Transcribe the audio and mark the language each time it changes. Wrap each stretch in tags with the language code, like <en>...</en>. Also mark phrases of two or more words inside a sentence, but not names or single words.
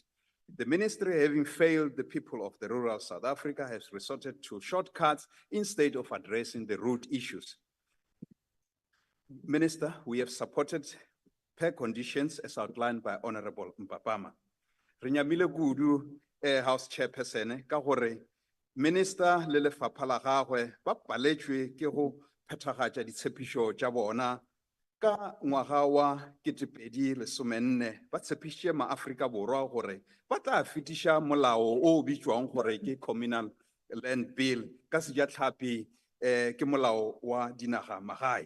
<en>The ministry, having failed the people of the rural South Africa, has resorted to shortcuts instead of addressing the root issues. Minister, we have supported per conditions as outlined by Honorable Mpapama.</en> <nso>Rinyamile Gudu,</nso> <en>House Chairperson,</en> <nso>ka gore Minister le lefapha la gagwe ba paletswe ke go phethagatša ditshepišo tša bona ka ngwaga wa 2014 ba tshepišitše maAfrika Borwa gore ba tla fetiša molao o bitšwang gore ke Communal Land Bill ka sejatlhapi ke molao wa dinaga magae.</nso>